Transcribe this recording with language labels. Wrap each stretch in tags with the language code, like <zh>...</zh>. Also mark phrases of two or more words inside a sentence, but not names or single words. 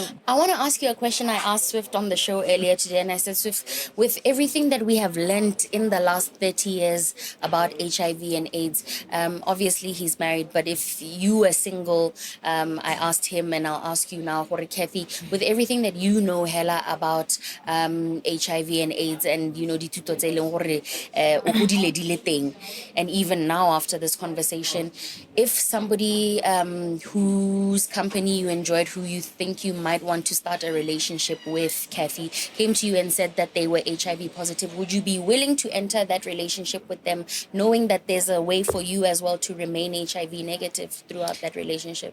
<en>I want to ask you a question I asked Swift on the show earlier today, and I said, Swift, with everything that we have learned in the last 30 years about HIV and AIDS, obviously he's married, but if you were single, I asked him, and I'll ask you now, Cathy, with everything that you know, Hela, about HIV and AIDS, grades and</en> <tn>dithuto tse e leng gore o godile di le teng.</tn> <en>And even now after this conversation, if somebody whose company you enjoyed, who you think you might want to start a relationship with, Cathy, came to you and said that they were HIV positive, would you be willing to enter that relationship with them, knowing that there's a way for you as well to remain HIV negative throughout that relationship?</en>